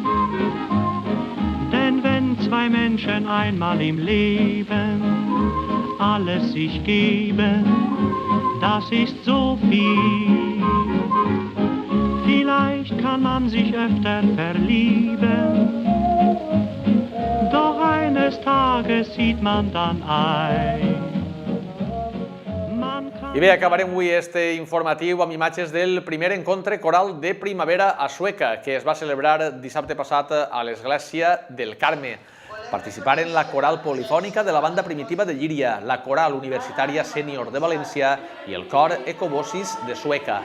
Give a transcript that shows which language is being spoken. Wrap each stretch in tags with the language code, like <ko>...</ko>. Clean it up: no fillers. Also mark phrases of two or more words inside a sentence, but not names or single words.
<de>Denn wenn zwei Menschen einmal im Leben alles sich geben, das ist so viel. Vielleicht kann man sich öfter verlieben, doch eines Tages sieht man dann ein.</de> <ca>I bé, acabarem avui este informatiu amb imatges del primer encontre coral de primavera a Sueca, que es va celebrar dissabte passat a l'Església del Carme. participaren la coral polifònica de la banda primitiva de Llíria, la coral universitària sènior de València i el cor Ecobosis de Sueca.</ca>